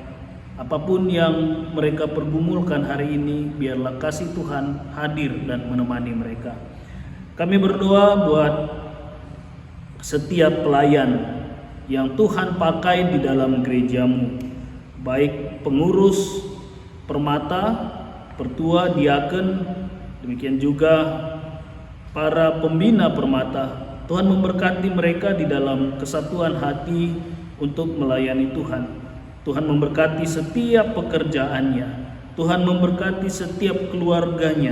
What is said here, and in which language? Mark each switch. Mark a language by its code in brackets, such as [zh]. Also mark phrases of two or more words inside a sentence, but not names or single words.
[id] Apapun yang mereka pergumulkan hari ini, biarlah kasih Tuhan hadir dan menemani mereka. Kami berdoa buat setiap pelayan yang Tuhan pakai di dalam gereja-Mu, baik pengurus Permata, pertua, diaken, demikian juga para pembina Permata. Tuhan memberkati mereka di dalam kesatuan hati untuk melayani Tuhan. Tuhan memberkati setiap pekerjaannya. Tuhan memberkati setiap keluarganya.